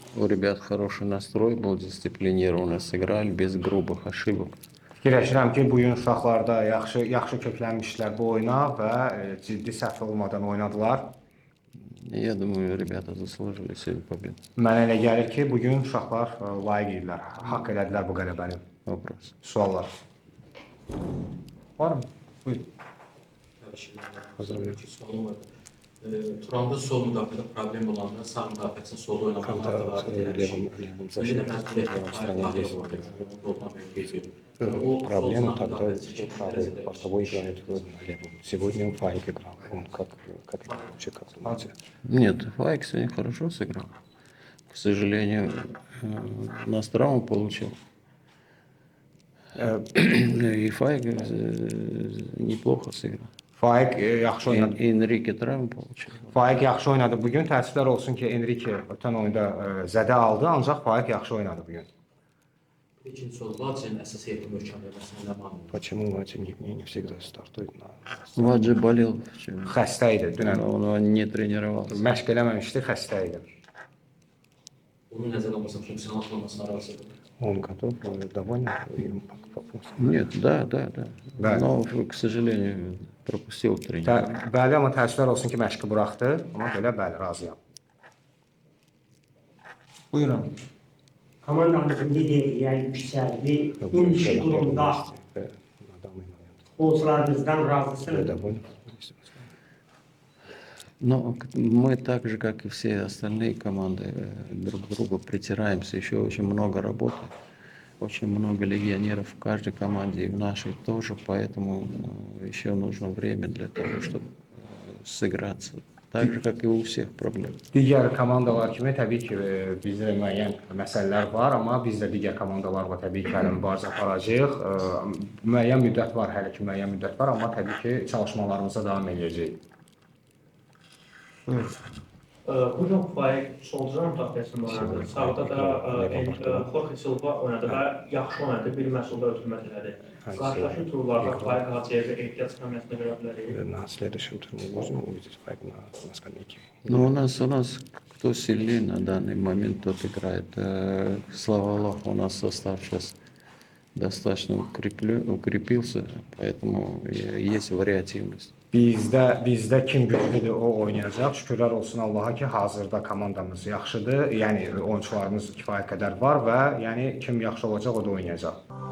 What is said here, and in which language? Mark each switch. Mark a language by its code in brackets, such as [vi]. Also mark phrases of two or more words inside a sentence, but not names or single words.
[ru] ребят хороший настрой был, дисциплинированно сыграли, без грубых ошибок. [az] Fikirləşirəm ki, bu gün uşaqlarda yaxşı köklənmişlər bu oyuna və ciddi səhv olmadan oynadılar. [ru] Я думаю, rебята заслужили сегодня победу. [az] Mənə elə gəlir ki, bu gün uşaqlar layiq idilər, haqq elədilər bu qələbəni. [ru] Вопрос. [az] Suallar. Var mı? Buyurun. Sualım var. Turanda sol müdafiədə problem olanda sağ müdafiəçinin solda oynamağı var. [ru] Проблема тогда правый бортовой играет левым. Сегодня Фаик играл. Он как вообще как думаете? Нет, Файк сегодня хорошо сыграл. К сожалению, нас травму получил. И Файк неплохо сыграл. [az] Faiq yaxşı oynadı. [ru] Enrique travmu получил. [az] Faiq yaxşı oynadı bu gün. Təəssüflər olsun ki, Enrique ötən oyunda zədə aldı, ancaq Faiq yaxşı oynadı bu gün. İkinci sol Vacin əsas heyətin möhkəmlənməsində nə mənim? [ru] Почему Вадим не всегда стартует на... Ваджи болел вчера. [az] Xəstə idi dünən. [ru] Он не тренировался. [az] Məşq eləməmişdi, xəstə idi. Onu nəzərə almasam, funksional olmasına razıdır. [ru] Он готов, доволен им по Нет, да. Да. Но, к сожалению, пропустил тренинг. [az] Bəli, amma təəssüflər olsun ki, məşqi buraxdı. Amma belə bəli, razıyam. Buyurun. Komandanın lideriyə yüksəldi. İndiki durumda [ru] на данный момент. [az] futbolcularımızdan razısınız. [ru] Доволен. Но мы так же, как и все остальные команды, друг к другу притираемся. Еще очень много работы, очень много легионеров в каждой команде и в нашей тоже, поэтому еще нужно время для того, чтобы сыграться. Так же, как и у всех проблем. [az] Digər komandalar kimi təbii ki, bizdə müəyyən məsələlər var, amma biz də digər komandalarla təbii ki, hələ mübarizə aparacağıq. Müəyyən müddət var, hələ ki müəyyən müddət var, amma təbii ki, çalışmalarımıza davam edəcəyik. Bu gün Faiq solcudan müdafiəsində oynadı. Sağda da Jorge Silva oynadı və yaxşı oynadı, bir məhsulda ötürmət elədi. Qarşılaşın turlarda Faiq Hacıyevi ehtiyat skamyasına görə bilərik. [ru] На следующем туре мы можем увидеть Фаик на скамейке. Но у нас кто сильнее на данный момент, тот играет. Слава Аллаху, у нас состав сейчас достаточно укрепился, поэтому есть вариативность. [az] Bizdə kim güclüdür, o oynayacaq. Şükürlər olsun Allaha ki, hazırda komandamız yaxşıdır. Yəni oyunçularımız kifayət qədər var və yəni kim yaxşı olacaq, o da oynayacaq.